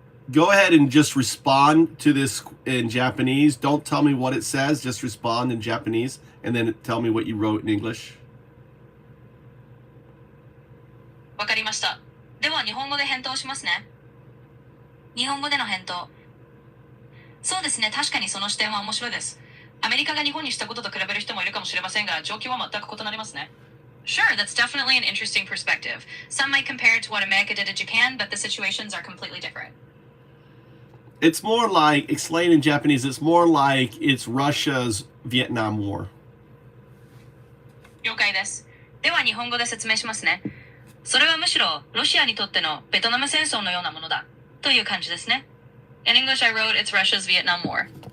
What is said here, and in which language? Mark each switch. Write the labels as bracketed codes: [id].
[en] Go ahead and just respond to this in Japanese. Don't tell me what it says. Just respond in Japanese and then tell me what you wrote in English. [ja] わかりました。では日本語で返答しますね。日本語での返答。そうですね。確かにその視点は面白いです。アメリカが日本にしたことと比べる人もいるかもしれませんが、状況は全く異なりますね。 [en] Sure, that's definitely an interesting perspective. Some might compare it to what America did to Japan, but the situations are completely different. It's more like, explain in Japanese, it's more like it's Russia's Vietnam War. [ja] 了解です。では日本語で説明しますね。それはむしろロシアにとってのベトナム戦争のようなものだという感じですね。 [en] In English, I wrote it's Russia's Vietnam War.